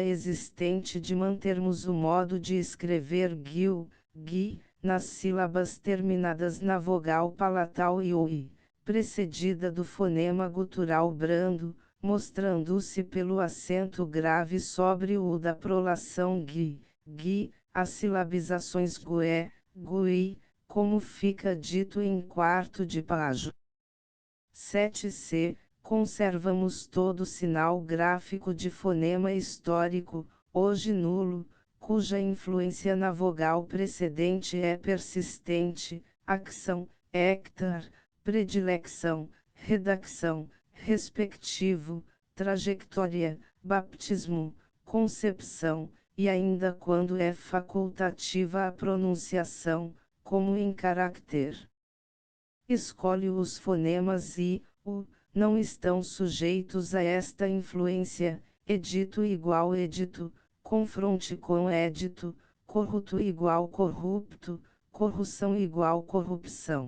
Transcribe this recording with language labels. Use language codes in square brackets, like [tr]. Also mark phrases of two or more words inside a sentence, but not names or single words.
[pt] existente de mantermos o modo de escrever gui, nas sílabas terminadas na vogal palatal e oi, precedida do fonema gutural brando, mostrando-se pelo acento grave sobre o da prolação gui, as silabizações gué, gui, como fica dito em quarto de página. 7c. Conservamos todo sinal gráfico de fonema histórico, hoje nulo, cuja influência na vogal precedente é persistente, acção, hectar, predilecção, redacção, respectivo, trajetória, baptismo, concepção, e ainda quando é facultativa a pronunciação, como em caractere. Escolhe os fonemas I, U, não estão sujeitos a esta influência, edito igual edito, confronte com edito, corrupto igual corrupto, corrupção igual corrupção.